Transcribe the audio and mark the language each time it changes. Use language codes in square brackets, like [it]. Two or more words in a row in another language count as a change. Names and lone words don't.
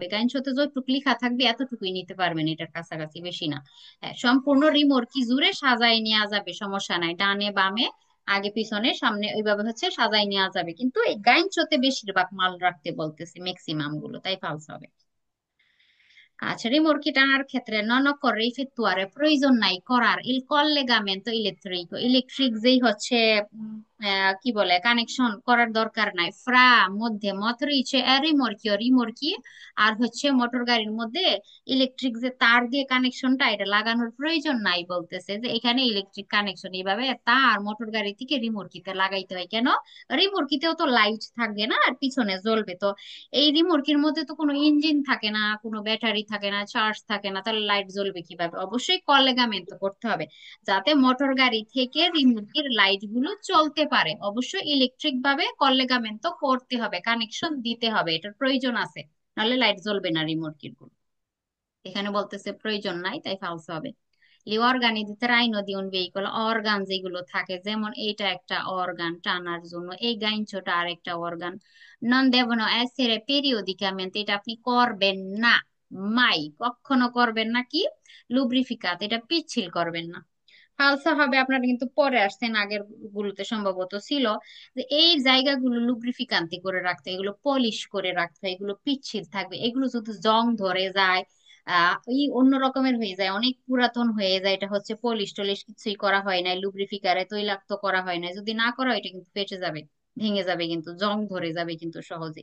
[bn] গাইঞ্চোতে যতটুকু লেখা থাকবে এতটুকুই নিতে পারবেন, এটার কাছাকাছি বেশি না। হ্যাঁ, সম্পূর্ণ রিমোট কি জুড়ে সাজায় নেওয়া যাবে, সমস্যা নাই, ডানে বামে আগে পিছনে সামনে ওইভাবে হচ্ছে সাজাই নেওয়া যাবে, কিন্তু এই গাইনচোতে বেশিরভাগ মাল রাখতে বলতেছে ম্যাক্সিমাম গুলো, তাই ফালস হবে। আচ্ছা, rimorchi টানার ক্ষেত্রে [it] non occorre effettuare [bn] প্রয়োজন নাই করার [it] il collegamento elettrico, [bn] ইলেকট্রিক যেই হচ্ছে কি বলে কানেকশন করার দরকার নাই ফ্রা মধ্যে [it] motrice e rimorchio, [bn] রিমোরকি আর হচ্ছে মোটর গাড়ির মধ্যে ইলেকট্রিক যে তার দিয়ে কানেকশনটা এটা লাগানোর প্রয়োজন নাই, বলতেছে যে এখানে ইলেকট্রিক কানেকশন এইভাবে তার মোটর গাড়ি থেকে রিমোরকিতে লাগাইতে হয় কেন, রিমোরকিতেও তো লাইট থাকবে না আর পিছনে জ্বলবে তো, এই রিমোটকির মধ্যে তো কোনো ইঞ্জিন থাকে না, কোনো ব্যাটারি থাকে না, চার্জ থাকে না, তাহলে লাইট জ্বলবে কিভাবে, অবশ্যই কলেগামেন্ট করতে হবে যাতে মোটর গাড়ি থেকে রিমোটকির লাইট গুলো চলতে পারে, অবশ্যই ইলেকট্রিক ভাবে কলেগামেন্ট করতে হবে, কানেকশন দিতে হবে, এটার প্রয়োজন আছে, নাহলে লাইট জ্বলবে না রিমোটকির গুলো। এখানে বলতেছে প্রয়োজন নাই, তাই ফালস হবে। [it] gli organi di traino di un veicolo, [bn] অর্গান যেগুলো থাকে, যেমন এইটা একটা অর্গান টানার জন্য, এই গাইঞ্চোটা আর একটা অর্গান, [it] non devono essere periodicamente, [bn] এটা আপনি করবেন না, মাই কখনো করবেন না কি, লুব্রিফিকাত, এটা পিচ্ছিল করবেন না। ফালসা হবে আপনারা কিন্তু পরে আসছেন, আগের গুলোতে সম্ভবত ছিল যে এই জায়গাগুলো লুব্রিফিকান্তি করে রাখতে হয়, এগুলো পলিশ করে রাখতে হয়, এগুলো পিচ্ছিল থাকবে, এগুলো যদি জং ধরে যায় এই অন্য রকমের হয়ে যায়, অনেক পুরাতন হয়ে যায়, এটা হচ্ছে পলিশ টলিশ কিছুই করা হয় না, লুব্রিফিকারে তৈলাক্ত করা হয় না, যদি না করা হয় এটা কিন্তু ফেটে যাবে, ভেঙে যাবে, কিন্তু জং ধরে যাবে কিন্তু সহজে।